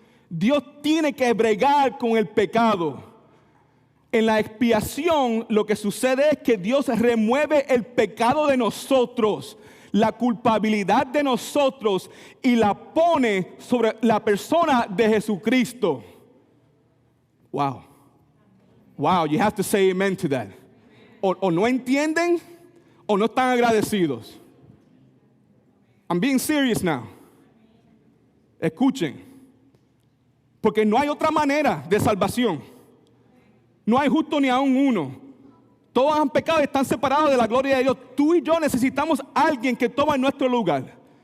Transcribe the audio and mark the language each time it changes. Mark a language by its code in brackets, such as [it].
[es] Dios tiene que bregar con el pecado. En la expiación lo que sucede es que Dios remueve el pecado de nosotros, la culpabilidad de nosotros, y la pone sobre la persona de Jesucristo. Wow. [en] Wow, you have to say amen to that. [es] O no entienden o no están agradecidos. [en] I'm being serious now. [es] Escuchen. Porque no hay otra manera de salvación. No hay justo ni aún uno. Todos han pecado y están separados de la gloria de Dios. Tú y yo necesitamos a alguien que tome nuestro lugar.